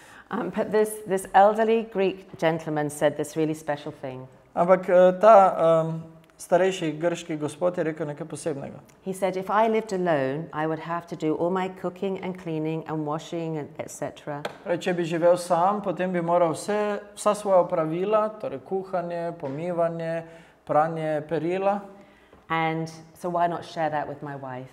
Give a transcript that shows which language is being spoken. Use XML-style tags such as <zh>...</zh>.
<en>But this elderly Greek gentleman said this really special thing.</en> <sl>Ampak ta starejši grški gospod je rekel nekaj posebnega.</sl> <en>He said, if I lived alone, I would have to do all my cooking and cleaning and washing and etc.</en> <sl>Če bi živel sam, potem bi moral vsa svoja opravila, torej kuhanje, pomivanje, pranje perila,</sl> <en>And so why not share that with my wife?</en>